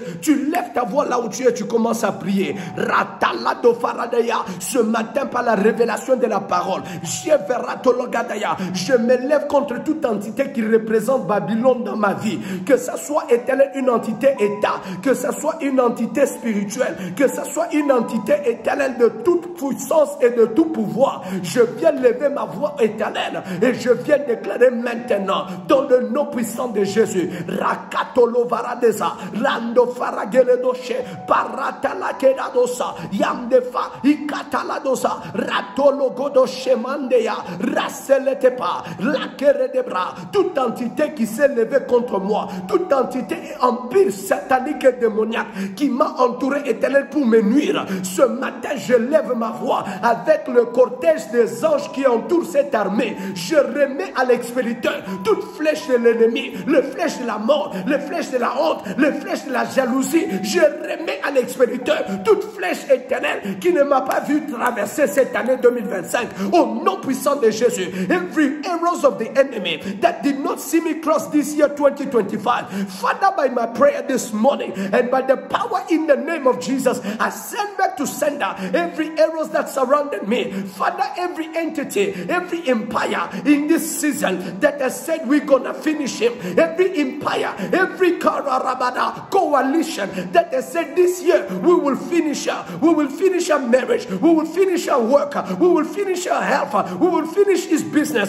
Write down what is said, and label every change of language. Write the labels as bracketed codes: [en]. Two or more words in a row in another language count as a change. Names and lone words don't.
[fr] Tu lèves ta voix là où tu es, tu commences à prier. Ce matin, par la révélation de la parole, je me lève contre toute entité qui représente Babylone dans ma vie. Que ce soit éternel, une entité État, que ce soit une entité spirituelle, que ce soit une entité éternelle de toute puissance et de tout pouvoir. Je viens lever ma voix éternelle et je viens déclarer maintenant, dans le nom puissant de Jésus, Rakatolo Varadeza, Rando Farageledoche, Paratala Kedadosa, Yamdefa, Ikataladosa, Ratolo Godoshe Mandeya, Raseletepa, Lakeredebra, toute entité qui s'est levée contre moi, toute entité et empire satanique et démoniaque qui m'a entouré éternel pour me nuire. Ce matin, je lève ma voix avec le cortège des anges qui entourent cette armée. Je remets à l'expéditeur toute flèche de l'ennemi, les flèches de la mort, les flèches de la honte, les flèches de la jalousie. Je remets à l'expéditeur toute flèche éternelle qui ne m'a pas vu traverser cette année 2025. Au nom puissant de Jésus, [en] every arrows of the enemy that did not see me cross this year 2025, Father, by my prayer this morning and by the power in the name of Jesus, I send back to sender every arrows that surrounded me. Father, every entity, every empire in this season that has said we're gonna finish him, every empire, every coalition that has said this year we will finish her, we will finish our marriage, we will finish our work, we will finish our health, we will finish his business.